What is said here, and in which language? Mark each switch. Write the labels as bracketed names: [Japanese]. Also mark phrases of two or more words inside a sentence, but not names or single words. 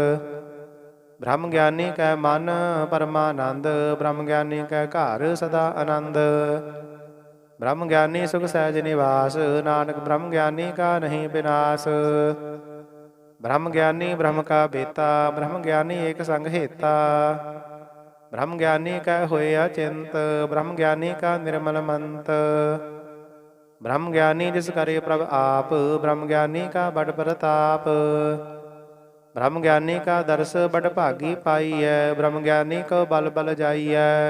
[Punjabi] ਬ੍ਰਹਮ ਗਿਆਨੀ ਕੈ ਮਨ ਪਰਮਾਨੰਦ, ਬ੍ਰਹਮ ਗਿਆਨੀ ਕੈ ਘਰ ਸਦਾ ਆਨੰਦ। ਬ੍ਰਹਮ ਗਿਆਨੀ ਸੁਖ ਸਹਿਜ ਨਿਵਾਸ, ਨਾਨਕ ਬ੍ਰਹਮ ਗਿਆਨੀ ਕਾ ਨਹੀਂ ਬਿਨਾਸ਼। ਬ੍ਰਹਮ ਗਿਆਨੀ ਬ੍ਰਹਮ ਕਾ ਬੇਤਾ, ਬ੍ਰਹਮ ਗਿਆਨੀ ਏਕ ਸੰਗ ਹੇਤਾ। ਬ੍ਰਹਮ ਗਿਆਨੀ ਕੈ ਹੋਏ ਅਚਿੰਤ, ਬ੍ਰਹਮ ਗਿਆਨੀ ਕਾ ਨਿਰਮਲ ਮੰਤ। ਬ੍ਰਹਮ ਗਿਆਨੀ ਜਿਸ ਕਰੇ ਪ੍ਰਭ ਆਪ, ਬ੍ਰਹਮ ਗਿਆਨੀ ਕਾ ਬੜ ਪ੍ਰਤਾਪ। ਬ੍ਰਹਮ ਗਿਆਨੀ ਕਾ ਦਰਸ਼ ਬੜ ਭਾਗੀ ਪਾਈਐ, ਬ੍ਰਹਮ ਗਿਆਨੀ ਕੋ ਬਲ ਬਲ ਜਾਈਐ।